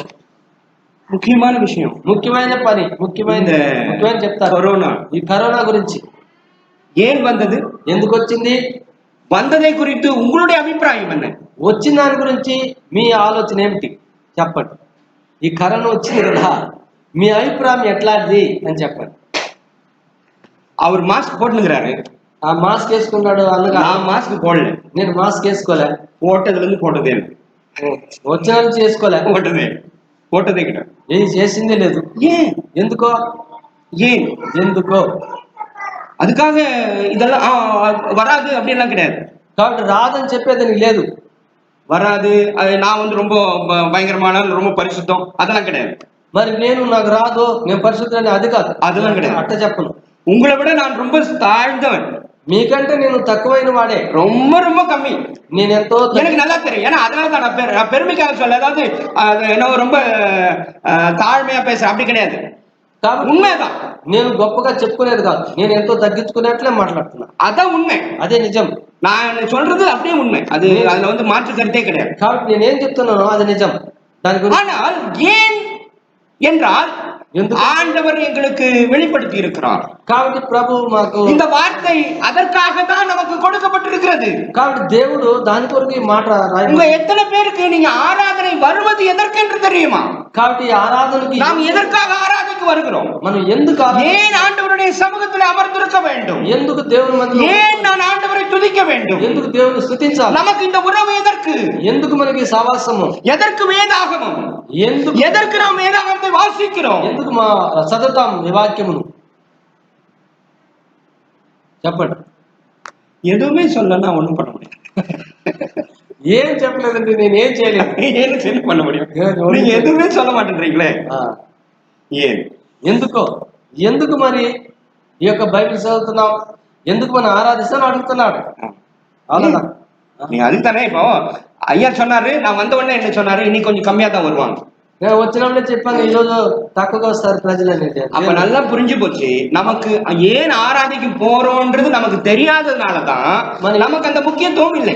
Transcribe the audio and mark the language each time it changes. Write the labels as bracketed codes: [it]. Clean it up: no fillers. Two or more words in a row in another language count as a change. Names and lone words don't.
[te] ముఖ్యమైన విషయం, ముఖ్యమైన పని, ముఖ్యమైన చెప్తారు. [ta] கொரோனா, [te] ఈ కరోనా గురించి [ta] ஏன் வந்தது, [te] ఎందుకు వచ్చింది, [ta] வந்ததை குறித்து உங்களுடைய அபிப்பிராயம் என்ன? [te] వచ్చిన దాని గురించి మీ ఆలోచన ఏమిటి చెప్పండి. ఈ కరోనా వచ్చింది కదా, మీ అభిప్రాయం ఎట్లాంటిది అని చెప్పండి. [ta] அவர் மாஸ்க் போட்டுங்கிறாரு, [te] ఆ మాస్క్ వేసుకున్నాడు, అందుకు [ta] நான் మాస్క్ போடல. [te] నేను మాస్క్ వేసుకోలే. [ta] போட்டதுல இருந்து போட்டதே [te] వచ్చిన నుంచి వేసుకోలే. [ta] போட்டதே கிடையாது. [te] ఏం చేసిందే లేదు. [ta] ஏன்? [te] ఎందుకో? [ta] ஏன்? [te] ఎందుకో? [ta] அதுக்காக இதெல்லாம் வராது அப்படின்லாம் கிடையாது. [te] కాబట్టి రాదని చెప్పేది లేదు. [ta] வராது, அது நான் வந்து ரொம்ப பயங்கரமான ரொம்ப பரிசுத்தம் அதெல்லாம் கிடையாது. [te] మరి నాకు రాదు, నేను పరిశుద్ధులని, అది కాదు, [ta] அதெல்லாம் கிடையாது. [te] అట్ట చెప్పను. [ta] உங்களை விட நான் ரொம்ப தாழ்ந்தவன், [te] మీకంటే నేను తక్కువైన వాడే, [ta] ரொம்ப ரொம்ப கம்மி. [te] నేను ఎంతో, [ta] எனக்கு நல்லா தெரியும். ஏன்னா அதனால தான் நான் பெருமைக்காக சொல்ல, அதாவது என்ன ரொம்ப தாழ்மையா பேசுறேன் அப்படி கிடையாது. [te] కాబట్టి [ta] உண்மைதான், [te] నేను గొప్పగా చెప్పుకునేది కాదు, నేను ఎంతో తగ్గించుకునేట్లే మాట్లాడుతున్నా. [ta] அதான் உண்மை, [te] అదే నిజం. [ta] நான் சொல்றது அப்படியே உண்மை, அது அதுல வந்து மாற்று கருத்தே கிடையாது. [te] కాబట్టి నేనేం చెప్తున్నానో అది నిజం. దాని గురించి [ta] ஆனால் ஏன் என்றால் ஆண்டவர் எங்களுக்கு வெளிப்படுத்தி இருக்கிறார். [te] కాబట్టి ప్రభువు మాకు [ta] இந்த வார்த்தை அதற்காக தான் நமக்கு கொடுக்கப்பட்டிருக்கிறது. [te] కాబట్టి దేవుడు దాని కొరకు ఈ మాట [ta] உங்க எத்தனை பேருக்கு நீங்க ஆராதனை வருவது எதற்கென்று தெரியுமா? [te] కాబట్టి ఆరాధనకి [ta] நாம் எதற்காக ஆராதனைக்கு வருகிறோம்? [te] మనం ఎందుకు [ta] ஏன் ஆண்டவருடைய சமூகத்தில் அமர்ந்திருக்க வேண்டும்? [te] ఎందుకు దేవుని మందిరం, [ta] ஏன் நான் ஆண்டவரை துதிக்க வேண்டும்? [te] ఎందుకు దేవుని స్తుతించాలి? [ta] நமக்கு இந்த உறவு எதற்கு? [te] ఎందుకు మనకి సహవాసము? [ta] எதற்கு வேதாகமம்? எதற்கு நாம் வேதாகமத்தை வாசிக்கிறோம்? [te] ఎందుకు మా చదువుతాం ఈ వాక్యమును? చెప్పండి. [ta] எதுவுமே சொல்லனா ஒண்ணும் பண்ண முடியாது. [te] ఏం చెప్పలేదండి, నేనేం చేయలేదు. [ta] ஏன்னு சொல்லி பண்ண முடியும்? நீங்க எதுவுமே சொல்ல மாட்டேன்றீங்களே, ஏன்? [te] ఎందుకు మరి ఈ యొక్క బైబిల్ చదువుతున్నాం, ఎందుకు మనం ఆరాధిస్తాను అడుగుతున్నాడు. అవునా? [ta] நீங்க அதுக்கு தானே இப்போ ஐயா சொன்னாரு, நான் வந்த உடனே என்ன சொன்னாரு, இன்னைக்கு கொஞ்சம் கம்மியா தான் வருவாங்க. [te] నేను వచ్చినప్పుడే చెప్పాను, ఈ రోజు తక్కువగా వస్తారు ప్రజలు అనేది. [ta] அப்ப நல்லா புரிஞ்சு போச்சு, நமக்கு ஏன் ஆராதிக்கு போறோம்ன்றது நமக்கு தெரியாததுனாலதான் நமக்கு அந்த முக்கியத்துவம் இல்லை.